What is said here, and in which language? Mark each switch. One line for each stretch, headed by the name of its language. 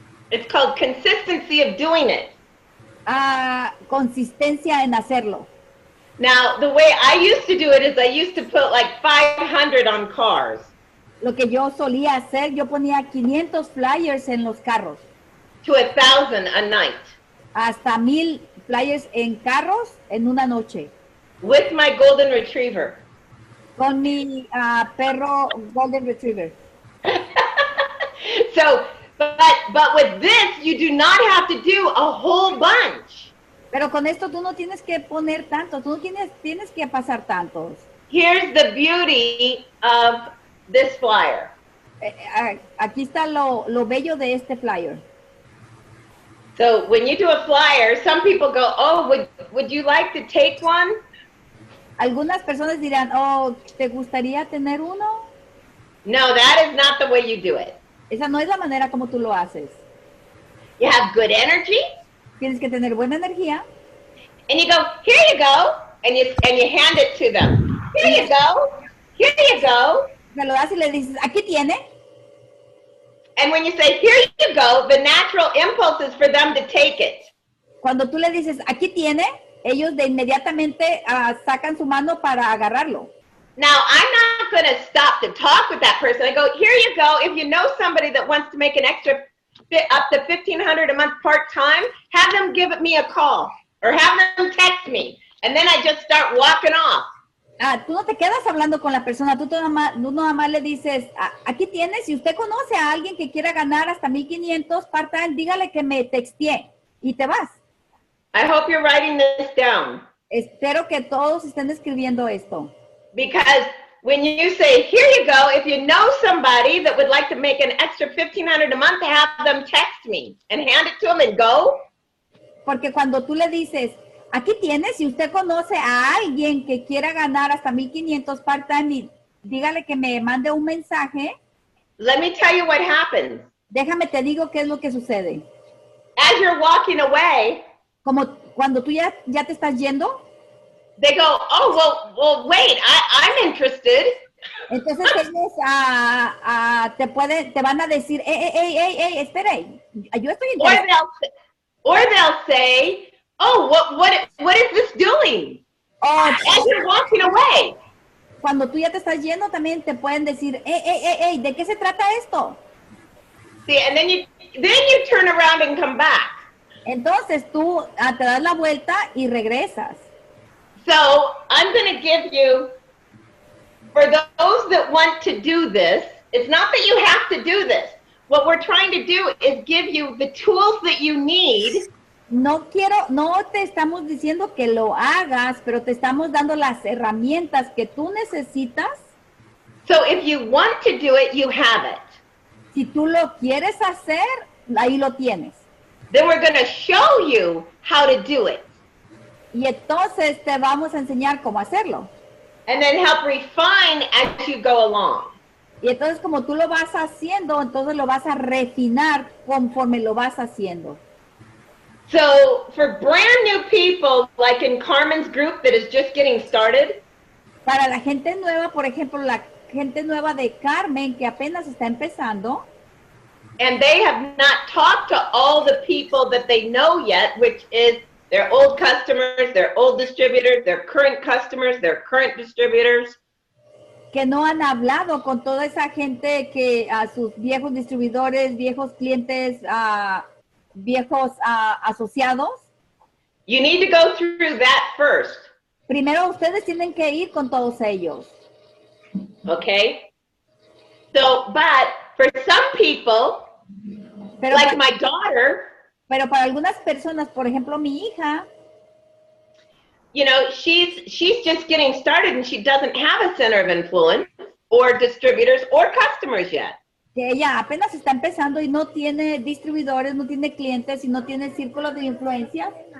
English: It's called consistency of doing it.
Spanish: Consistencia en hacerlo.
English: Now, the way I used to do it is I used to put like 500 on cars.
Spanish: Lo que yo solía hacer, yo ponía 500 flyers en los carros.
English: To 1,000 a night.
Spanish: Hasta 1000 flyers en carros en una noche.
English: With my golden retriever.
Spanish: Con mi perro golden retriever.
English: So, but with this, you do not have to do a whole bunch.
Spanish: Pero con esto tú no tienes que poner tanto, tú no tienes que pasar tantos.
English: Here's the beauty of this flyer.
Spanish: Aquí está lo bello de este flyer.
English: So when you do a flyer, some people go, oh, would you like to take one?
Spanish: Algunas personas dirán, oh, ¿te gustaría tener uno?
English: No, that is not the way you do it.
Spanish: Esa no es la manera como tú lo haces.
English: You have good energy.
Spanish: Tienes que tener buena energía.
English: And you go, here you go, and you hand it to them. Here you go, here you go.
Spanish: Se lo das y le dices, aquí tiene.
English: And when you say, here you go, the natural impulse is for them to take it.
Spanish: Cuando tú le dices, aquí tiene, ellos de inmediatamente sacan su mano para agarrarlo.
English: Now, I'm not going to stop to talk with that person. I go, here you go. If you know somebody that wants to make an extra up to $1,500 a month part-time, have them give me a call or have them text me. And then I just start walking off.
Spanish: Tú no te quedas hablando con la persona, tú nada más le dices, aquí tienes, si usted conoce a alguien que quiera ganar hasta 1,500 part-time, dígale que me textee y te vas.
English: I hope you're writing this down.
Spanish: Espero que todos estén escribiendo esto.
English: Because when you say, here you go, if you know somebody that would like to make an extra $1,500 a month, have them text me and hand it to them and go.
Spanish: Porque cuando tú le dices, aquí tienes, si usted conoce a alguien que quiera ganar hasta 1,500 part-time, dígale que me mande un mensaje.
English: Let me tell you what happens.
Spanish: Déjame te digo qué es lo que sucede.
English: As you're walking away,
Spanish: Como cuando tú ya te estás yendo,
English: they go, oh, well, wait, I'm interested.
Spanish: entonces ellos te van a decir, espera, yo estoy
English: Or
Spanish: interesado.
English: they'll say, oh, what is this doing?
Spanish: O
English: As you're walking away.
Spanish: cuando tú ya te estás yendo, también te pueden decir, ¿de qué se trata esto?
English: See, and then you turn around and come back.
Spanish: Entonces tú te das la vuelta y regresas.
English: So I'm going to give you, for those that want to do this, it's not that you have to do this. What we're trying to do is give you the tools that you need.
Spanish: No te estamos diciendo que lo hagas, pero te estamos dando las herramientas que tú necesitas.
English: So if you want to do it, you have it.
Spanish: Si tú lo quieres hacer, ahí lo tienes.
English: Then we're going to show you how to do it.
Spanish: Y entonces te vamos a enseñar cómo hacerlo.
English: And then help refine as you go along.
Spanish: Y entonces como tú lo vas haciendo, entonces lo vas a refinar conforme lo vas haciendo.
English: So for brand new people, like in Carmen's group that is just getting started,
Spanish: Para la gente nueva, por ejemplo, la gente nueva de Carmen que apenas está empezando,
English: and they have not talked to all the people that they know yet, which is their old customers, their old distributors, their current customers, their current distributors.
Spanish: que no han hablado con toda esa gente que a sus viejos distribuidores, viejos clientes, viejos asociados.
English: You need to go through that first,
Spanish: Primero ustedes tienen que ir con todos ellos.
English: okay? So, but for some people,
Spanish: Pero,
English: like my daughter,
Spanish: pero para algunas personas, por ejemplo, mi hija,
English: you know, she's just getting started and she doesn't have a center of influence or distributors or customers yet.
Spanish: que ella apenas está empezando y no tiene distribuidores, no tiene clientes y no tiene círculos de influencia.